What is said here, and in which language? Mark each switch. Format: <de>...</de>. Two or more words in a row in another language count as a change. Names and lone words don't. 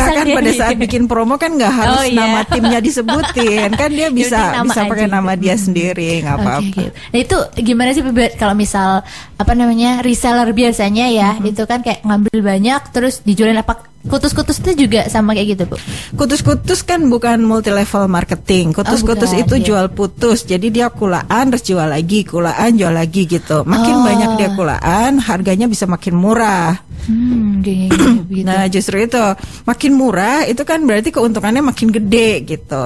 <id>Enggak kan pada saat bikin promo kan nggak harus nama timnya disebutin. Kan dia bisa pakai nama dia sendiri, nggak apa-apa. Okay. Nah itu gimana sih kalau misal reseller biasanya ya, itu kan kayak ngambil banyak terus dijualin apa? Kutus-kutus itu juga sama kayak gitu Bu? Kutus-kutus kan bukan</id> <en>multi level marketing.</en> <id>Kutus-kutus itu jual putus. Jadi dia kulaan terus jual lagi, jual lagi gitu. Makin banyak dia kulaan, harganya bisa makin murah. Gitu. Nah justru itu makin murah itu kan berarti keuntungannya makin gede gitu.</id>